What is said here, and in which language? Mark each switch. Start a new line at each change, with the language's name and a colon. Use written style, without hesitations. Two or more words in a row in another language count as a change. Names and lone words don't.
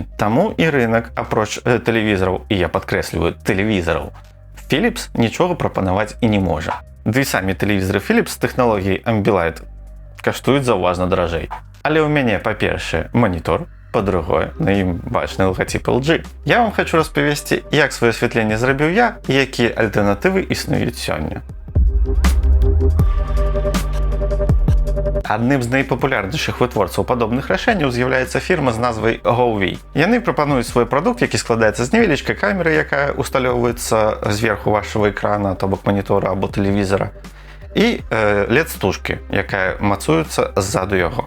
Belarusian: Таму і рынок, апроч тэлевізараў, і я падкрэсліваю, тэлевізараў, Philips нічога прапанаваць і не можа. Ды і самі тэлевізары Philips з тэхналогіяй Ambilight каштуюць заўважна даражэй. Але ў мяне, па-першае, манітор, па-другое, на ім бачны лагатып LG. Я вам хочу распавесці, як сваё асвятленне зрабіў я і якія альтэрнатывы існуюць сёння. Адным з найпапулярнейшых вытворцаў падобных рашэнняў з'яўляецца фірма з назвай GoV. Яны прапануюць свой прадукт, які складаецца з невялічкай камеры, якая усталёўваецца зверху вашага экрана, то бок манітора або тэлевізара, і LED-стужкі, якая мацуецца ззаду яго.